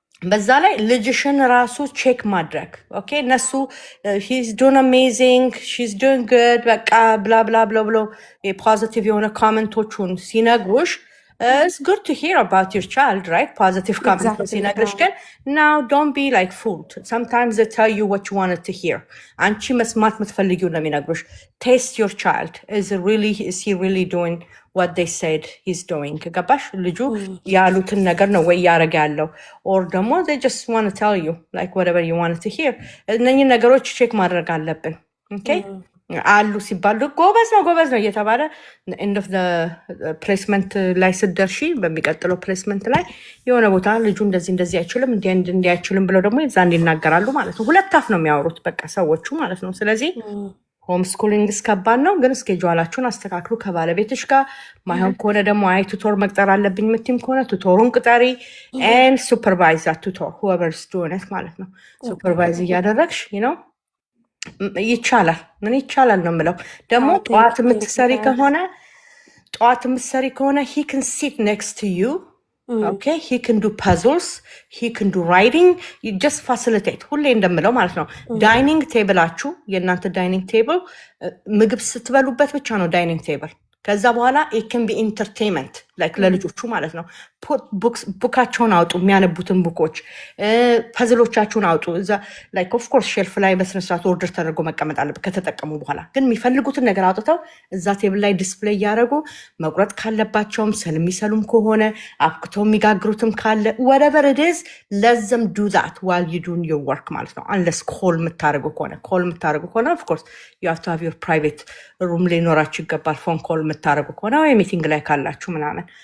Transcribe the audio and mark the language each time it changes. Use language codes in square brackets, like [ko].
[am] በዛ ላይ ልጅሽን ራሱ ቼክ ማድረግ ኦኬ። እነሱ [en] he's doing amazing, she's doing good [am] በቃ ብላ ብላ ብሎ ፖዚቲቭ የሆነ ኮሜንቶቹን ሲነግሩሽ [en] it's good to hear about your child, right? positive comments [am] ሲነግርሽ ግን [en] now don't be like fooled. sometimes they tell you what you wanted to hear። [am] አንቺ መስማት የምትፈልጊው ነው የሚነግሩሽ። [en] taste your child. is he really doing what they said he's doing? [am] ገባሽ? ልጁ ያሉትን ነገር ነው ወይ ያረጋ ያለው or ደግሞ [en] they just want to tell you like whatever you wanted to hear። [am] እነኚህ ነገሮች ቼክ ማድረግ አለብን። ኦኬ አሉ ሲባሉ ጎበዝ ነው እየተባለ end of the placement ላይ ስደርሺ በሚቀጥለው ፕሌስመንት ላይ የሆነ ቦታ ልጁ እንደዚህ አይችልም እንዲህ አይችልም ብለው ደግሞ እዛን ይናገራሉ ማለት ነው። ሁለት አፍ ነው የሚያወሩት በቃ ሰዎቹ ማለት ነው። ስለዚህ ሆም ስኩሊንግ እስከባድ ነው። ግን ስኬጁላችሁን አስተካክሉ ከባለቤትሽ ጋር። ማይሆን ከሆነ ደግሞ አይ ቱቶር መቅጠር አለብኝ የምትይም ከሆነ ቱቶሩን ቅጠሪ [en] and supervise that tutor whoever's doing it [am] ማለት ነው። ሱፐርቫይዝ እያደረግሽ ነው ይቻላል። ምን ይቻላል ነው የምለው። ደግሞ ጠዋት የምትሰሪ ከሆነ [en] he can sit next to you. okay, he can do puzzles, he can do writing. you just facilitate [am] ሁሌ እንደምለው ማለት ነው። ዳይኒንግ ቴብላችሁ የእናንተ ዳይኒንግ ቴብል ምግብ ስትበሉበት ብቻ ነው ዳይኒንግ ቴብል። ከዛ በኋላ [en] it can be entertainment like [am] ለልጆቹ ማለት ነው። ቡካቸውን አውጡ፣ የሚያነቡትን ቡኮች ፐዝሎቻችሁን አውጡ። እዛ like of course ሼልፍ ላይ በስነ ስርዓት ኦርደር ተደርጎ መቀመጥ አለበት ከተጠቀሙ በኋላ። ግን የሚፈልጉትን ነገር አውጥተው እዛ ቴብል ላይ ዲስፕሌይ እያደረጉ መቁረጥ ካለባቸውም የሚሰሉም ከሆነ አብክተው የሚጋግሩትም ካለ [en] whatever it is let them do that while you doing your work [am] ማለት ነው። unless ኮል የምታደርጉ ከሆነ [en] of course you have to have your private room [am] ሊኖራችሁ ይገባል። ፎን ኮል የምታደርጉ ከሆነ ወይ ሚቲንግ ላይ ካላችሁ ምናምን